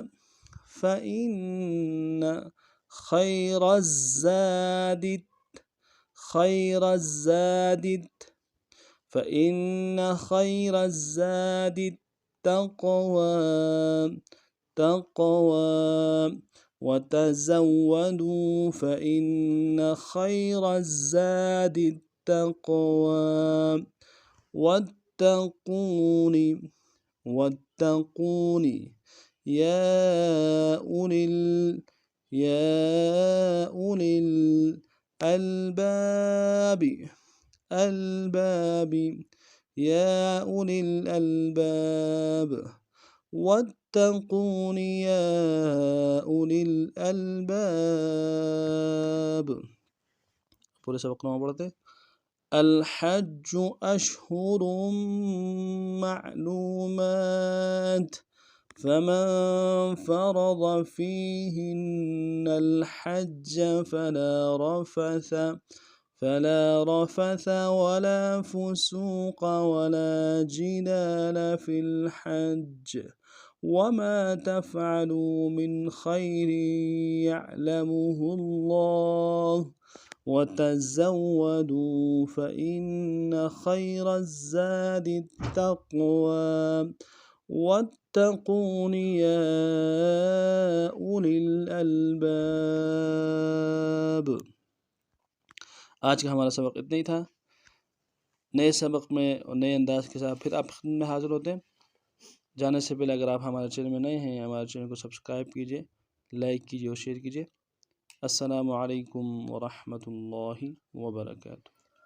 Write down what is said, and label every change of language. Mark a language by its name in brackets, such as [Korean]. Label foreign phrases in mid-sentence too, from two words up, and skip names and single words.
[Arabic] خير الزاد التقوى وتزودوا فإن خير الزاد التقوى, واتقون يا أولي الألباب يا أولي الألباب واتقون يا أولي الألباب. [Hindi] पूरे सबक को पढ़ते। [Arabic] الحج أشهر معلومات فمن فرض فيهن الحج فلا رفث ولا فسوق ولا جدال في الحج وما تفعلوا من خير يعلمه الله وتزودوا فإن خير الزاد التقوى واتقون يا أولي الألباب. [Hindi] आज का हमारा सबक इतना ही था। नए सबक में और नए अंदाज के साथ फिर आप में हाजिर होते हैं। जाने से पहले अगर आप हमारे चैनल में नए हैं, हमारे चैनल को सब्सक्राइब कीजिए, लाइक कीजिए और शेयर कीजिए। [Arabic] السلام عليكم ورحمة الله وبركاته.